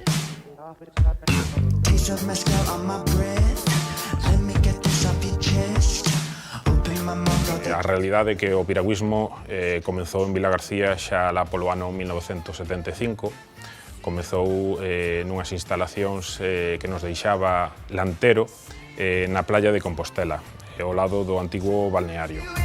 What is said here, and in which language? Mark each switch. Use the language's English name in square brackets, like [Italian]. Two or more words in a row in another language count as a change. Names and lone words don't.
[English] Taste of mezcal on my breath. Let me get this off your chest. Open my mouth. [Galician] A realidade é que o piragüismo comezou en Vilagarcía xa lá polo ano 1975. Comezou nunhas instalacións que nos deixaba Lantero na playa de Compostela, ao lado do antigo balneario.